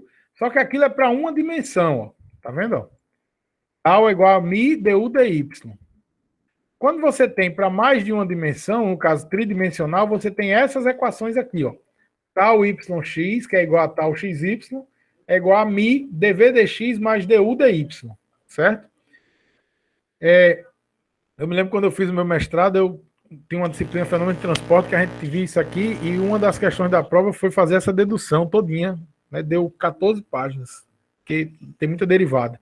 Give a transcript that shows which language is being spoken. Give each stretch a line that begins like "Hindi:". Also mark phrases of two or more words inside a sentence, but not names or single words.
Portuguese: Só que aquilo é para uma dimensão, ó. Tá vendo? Ó? Tal é igual a mi du dy. Quando você tem para mais de uma dimensão, no caso tridimensional, você tem essas equações aqui, ó. Tal yx, que é igual a tal xy, é igual a mi dv dx mais du dy, certo? Eu me lembro quando eu fiz o meu mestrado, eu tinha uma disciplina fenômeno de transporte que a gente viu isso aqui e uma das questões da prova foi fazer essa dedução todinha, né? Deu 14 páginas, que tem muita derivada.